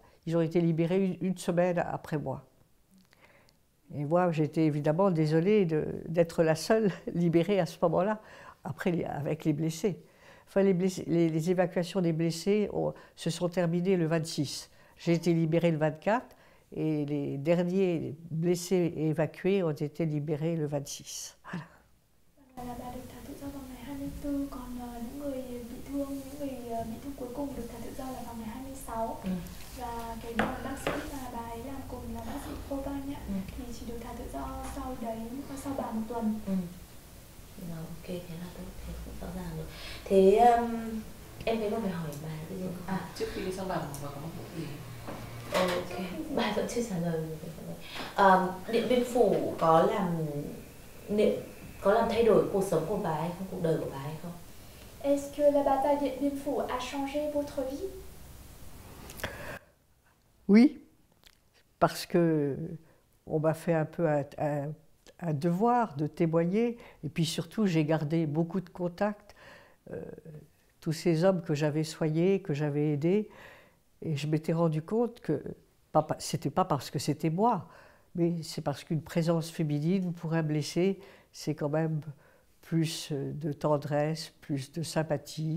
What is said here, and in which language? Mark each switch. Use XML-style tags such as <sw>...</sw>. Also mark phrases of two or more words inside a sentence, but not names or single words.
<fr>Ils ont été libérés une semaine après moi. Et moi, j'étais évidemment désolée d'être la seule libérée à ce moment-là, après avec les blessés. Enfin, les évacuations des blessés se sont terminées le 26. J'ai été libérée le 24 et les derniers blessés évacués ont été libérés le 26. Voilà.</fr> <vi>Là bà được thả tự do vào ngày 24, còn những người bị thương cuối cùng được thả tự do là vào ngày 26. Và cái đoàn bác sĩ mà bà ấy làm cùng là bác sĩ Cô Văn ạ, thì chỉ được thả tự do sau 1 tuần. Ok, thế là tốt, thế cũng rõ ràng rồi. Thế em thấy có phải hỏi bà cái gì không? Trước khi đi sang bà có mong muốn gì? Ok, bà vẫn chưa trả lời. Điện Biên Phủ có làm thay đổi cuộc sống của bà hay không, cuộc đời của bà hay không?</vi> <fr>Est-ce que la bataille Điện Biên Phủ a changé votre vie? Oui, parce que on m'a fait un peu un devoir de témoigner, et puis surtout j'ai gardé beaucoup de contacts, tous ces hommes que j'avais soignés, que j'avais aidés, et je m'étais rendu compte que c'était pas parce que c'était moi, mais c'est parce qu'une présence féminine pour un blessé, c'est quand même plus de tendresse, plus de sympathie.</fr>